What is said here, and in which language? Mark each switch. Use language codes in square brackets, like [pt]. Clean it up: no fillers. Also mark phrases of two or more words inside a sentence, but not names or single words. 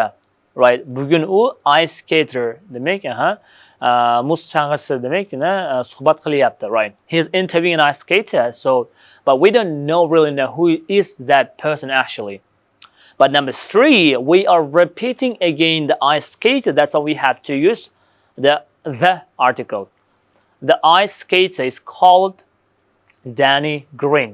[uz] Right, bugun u [en] ice skater [uz] demak, muz chang'isi demak, suhbat qilyapti. [en] Right, he is interviewing an ice skater. So, but we don't really know who is that person actually. But number 3, we are repeating again the ice skater. That's why we have to use the article. The ice skater is called Danny Green.